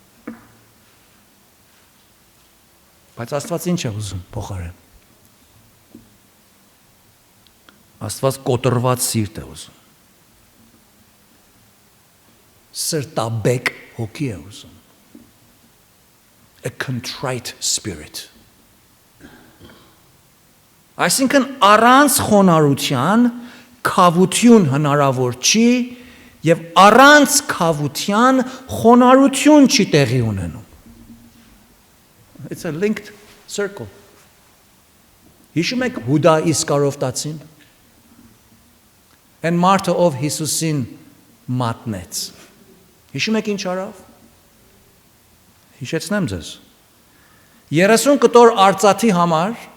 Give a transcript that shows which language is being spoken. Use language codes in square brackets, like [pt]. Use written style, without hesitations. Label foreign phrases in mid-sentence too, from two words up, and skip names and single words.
[hy] Բայց Աստված ինչ է ուզում փոխարեն։ Աստված կոտրված սիրտ է ուզում։ Սրտաբեկ հոգի է ուզում։ [en] A contrite spirit. [hy] Այսինքն առանց խոնարհության քավություն հնարավոր չի եւ առանց քավության խոնարհություն չի տեղի ունենում։ [en] It's a linked circle. [hy] Հիշում եք Հուդա Իսկարովտացին։ Այն մարդը ով Հիսուսին մատնեց։ Հիշում եք ինչ արավ։ Հիշեցնեմ ձեզ։ 30 կտոր արծաթի համար